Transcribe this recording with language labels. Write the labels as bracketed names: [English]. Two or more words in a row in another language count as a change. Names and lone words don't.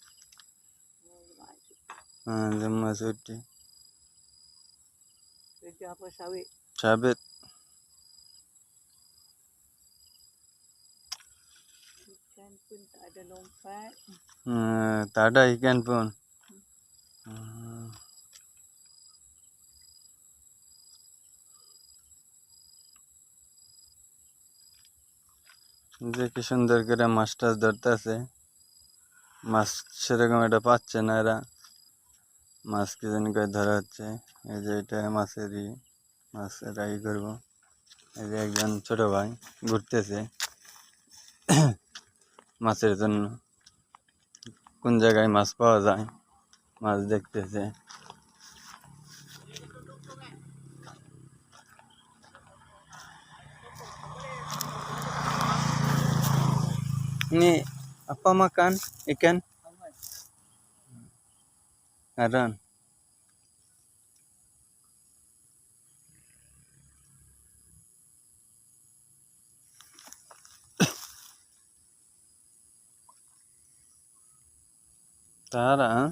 [Malay] Oh, Jumat cuti. kerja apa sawit? Sabit. Ikan pun tak ada lompat. Tak ada ikan pun. [Bangla] যে কি সুন্দর করে মাছ টাছ ধরতেছে। মাছ সেরকম এটা পাচ্ছে না এরা। মাছ কি জানি করে ধরা হচ্ছে। এই যে এটা মাছেরই মাছ এটা ই করবো। এই যে একজন ছোট ভাই ঘুরতেছে মাছের জন্য, কোন জায়গায় মাছ পাওয়া যায় মাছ দেখতেছে। [Malay] Ini apa makan ikan? Aran. Tara.